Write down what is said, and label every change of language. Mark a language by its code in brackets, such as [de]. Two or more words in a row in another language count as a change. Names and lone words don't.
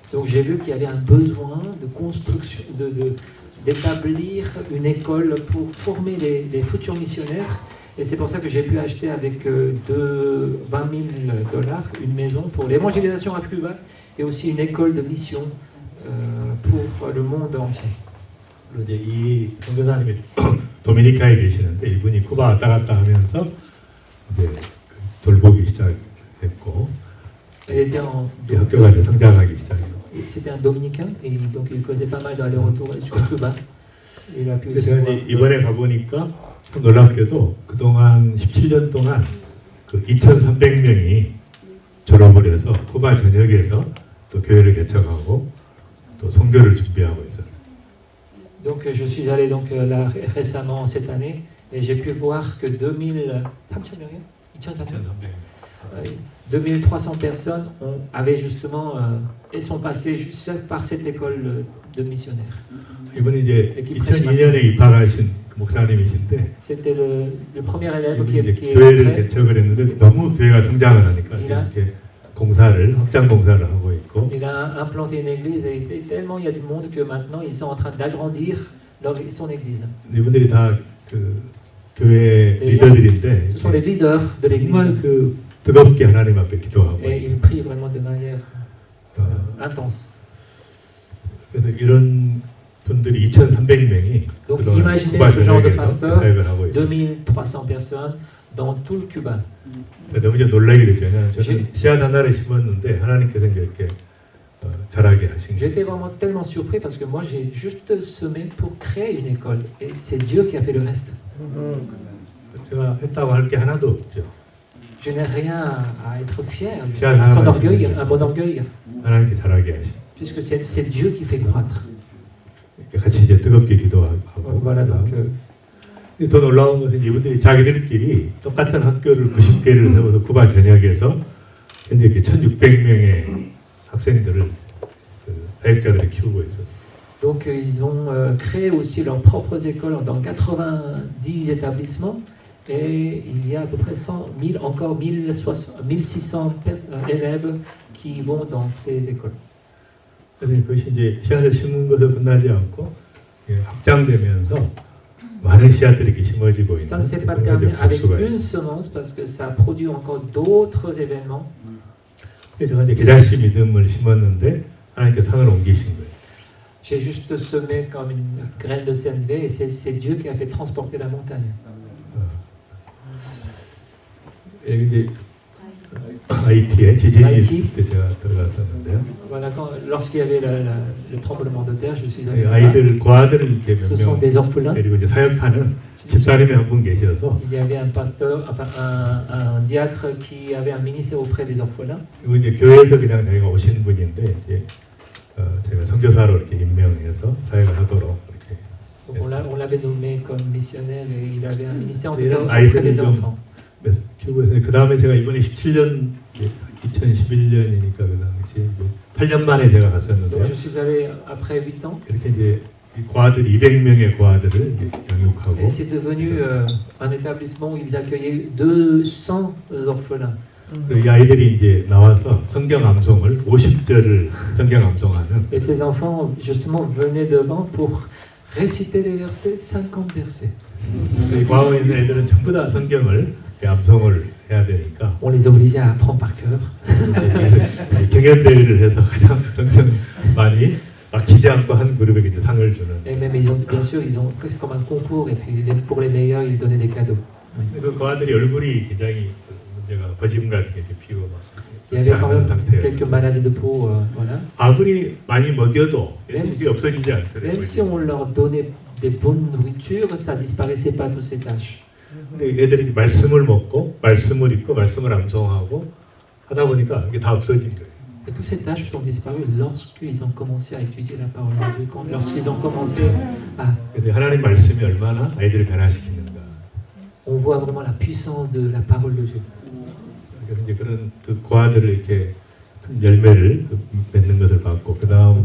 [fr] Donc j'ai vu qu'il y avait un besoin de construction, d'établir une école pour former les futurs missionnaires. Et c'est pour ça que j'ai pu acheter avec $20 000 une maison pour l'évangélisation à Cuba et aussi une école de mission pour le monde entier. [ko] 그리고 이제 이 선교사님이 도미니카에 계시는데 이분이 쿠바 왔다 갔다 하면서 이제 돌보기 시작했고 [fr] Elle était [ko] 이 학교가 이제 성장하기 시작했고. [fr] C'était un dominicain et donc il faisait pas mal d'aller-retour jusqu'à Cuba. Il a pu aussi [ko] 그래서 [fr] voir. [ko] 이번에 가보니까 놀랍게도 그동안 17년 동안 그 2,300명이 졸업을 해서 쿠바 전역에서 또 교회를 개척하고 또 선교를 준비하고 있었어요. [fr] Donc je suis allé donc là récemment cette année et j'ai pu voir que 2300 personnes avaient justement et sont passées juste par cette école de missionnaires. [ko] 이번에 이제 2002년에 입학하신 그 목사님이신데 [fr] C'était le premier élève [ko] 이분이 [fr] qui [ko] 이제 [fr] est [ko] 교회를 [fr] entré. [ko] 개척을 했는데 너무 교회가 성장을 하니까 이렇게 공사를 확장 공사를 하고 있고 [fr] Il a implanté une église et tellement il y a du monde que maintenant ils sont en train d'agrandir son église. [ko] 이분들이 다 그 교회 리더들인데 [fr] Ce sont les leaders de [ko] 정말 [fr] l'église [ko] 그 뜨겁게 하나님 앞에 기도하고 [fr] et ils prient vraiment de manière intense. [ko] 그래서 이런 분들이 2,300명이 [fr] Donc imaginez ce genre de pasteur, [ko] 사역을 하고 있어요. [fr] 2300 personnes dans tout le Cuba. [ko] 너무 이제 놀라게 됐죠. 저는 씨앗 하나를 심었는데 하나님께서 이제 이렇게 자라게 하신 거예요. [fr] J'étais vraiment tellement surpris parce que moi j'ai juste semé pour créer une école et c'est Dieu qui a fait le reste. [ko] 제가 했다고 할 게 하나도 없죠. [fr] Je n'ai rien à être fier, Fier, son orgueil, un bon orgueil, [ko] 하나님께 자라게 하신. [fr] puisque c'est Dieu qui fait croître. [ko] 같이 이제 뜨겁게 기도하고. [fr] Voilà donc. [ko] 더 놀라운 것은 이분들이 자기들끼리 똑같은 학교를 90개를 세워서 쿠바 전역에서 현재 이렇게 1,600명의 학생들을 사역자들이 키우고 있었어요. [fr] Donc ils ont créé aussi leurs propres écoles dans 90 établissements et il y a à peu près 1600 élèves qui vont dans ces écoles. [ko] 그래서 그것이 이제 씨앗을 심은 것을 끝나지 않고 확장되면서 많은 씨앗들이 이렇게 심어지고 있는 [fr] Ça ne s'est pas [ko] 그런 [fr] terminé [ko] 걸 볼 [fr] avec [ko] 수가 [fr] une [ko] 있어요. [fr] semence parce que ça produit encore d'autres événements. [ko] 그래서 제가 이제 계자씨 믿음을 심었는데 하나님께서 산을 옮기신 거예요. [fr] J'ai juste semé comme une graine de CNV et c'est Dieu qui a fait transporter la montagne. [ko] 여기 이제 하이티에 지진이 하이티. 있을 때 제가 들어갔었는데요. [fr] Voilà, lorsqu'il y avait le tremblement de terre, je suis allé là-bas. [ko] 아이들 고아들을 이렇게 [fr] Ce [ko] 몇 [fr] sont [ko] 명 [fr] des orphelins. [ko] 데리고 이제 사역하는 집사님이 한 분 계셔서 [fr] Il y avait un pasteur, enfin un diacre qui avait un ministère auprès des orphelins. [ko] 그리고 이제 교회에서 그냥 자기가 오신 분인데 이제 제가 선교사로 이렇게 임명해서 사역을 하도록 이렇게. [fr] Donc on l'avait nommé comme missionnaire et il avait un ministère en tout Et cas là, auprès [ko] 아이들을 [fr] des [ko] 좀 [fr] enfants. [ko] 키우고 있어요. 그 다음에 제가 이번에 17년, 2011년이니까 그 당시 8년 만에 제가 [fr] Donc [ko] 갔었는데요. [fr] je suis allé après 8 ans [ko] 이렇게 이제 이 고아들 200명의 고아들을 양육하고 [fr] et c'est devenu un établissement où ils accueillaient 200 orphelins. [ko] 그리고 이 아이들이 이제 나와서 성경 암송을 50절을 성경 암송하는 [fr] Et ces enfants justement venaient devant pour réciter les versets, 50 versets. [ko] 이 과거에 있는 애들은 전부 다 성경을 암송을 해야 되니까 [fr] On les obligeait à apprendre par cœur. [ko] 경연 대회를 해서 가장 성경 많이 막히지 않고 한 그룹에게 이제 상을 주는. [fr] Et même bien sûr, ils ont presque comme un concours et puis pour les meilleurs, ils donnaient des cadeaux. [ko] 그 고아들이 얼굴이 굉장히 문제가 거짓말 같은 게 이렇게 피고 막. [fr] Il y avait quand même quelques maladies de peau, voilà. [ko] 아무리 많이 먹여도 [fr] Même [ko] 이게 없어지지 않더라고요. [fr] Même si on leur donnait des bonnes nourritures, ça disparaissait pas toutes ces tâches. [ko] 근데 애들이 말씀을 먹고 말씀을 읽고 말씀을 암송하고 하다 보니까 이게 다 없어진 거예요. [fr] Et toutes ces tâches sont disparues lorsqu'ils ont commencé à étudier la parole de Dieu, lorsqu'ils ont commencé à... [ko] 그래서 하나님 말씀이 얼마나 아이들을 변화시키는가. [fr] On voit vraiment la puissance de la parole de Dieu. [ko] 그래서 이제 그런 그 고아들을 이렇게 큰 열매를 맺는 것을 봤고 그 다음